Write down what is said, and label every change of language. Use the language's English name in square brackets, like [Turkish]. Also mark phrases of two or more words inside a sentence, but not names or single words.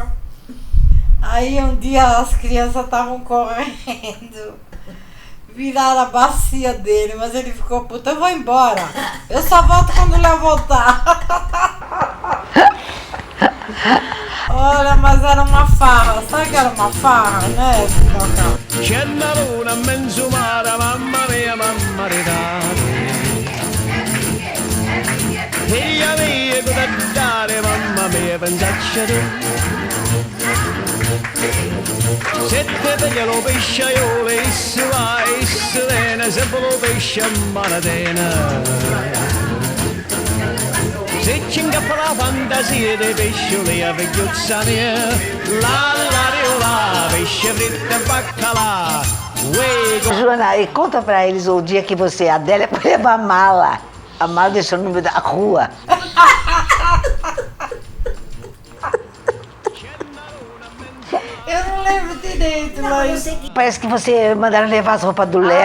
[Portuguese] Aí um dia as crianças estavam correndo, viraram a bacia dele, mas ele ficou puto, eu vou embora. Eu só volto quando o Léo voltar. Olha, mas era uma farra. Sabe que era uma farra, né, Sidoca? [Italian] C'è la luna in mezzo mare, mamma mia, Figlia mia, cosa dare, mamma mia, pensacci tu. Se te piglia lo pesciaiolo, isso va, isso viene, sempre lo pesce in manatena. Se ci ingappa la fantasia dei pescioli a vecchiuzza mia, la riola, pesce fritto e baccalà, uè, [Portuguese] Joana, e conta pra eles o dia que você, a Adélia, foi levar a mala. A mala deixou no meio da rua. Eu não lembro direito, mas... Parece que você mandaram levar as roupas do Léo.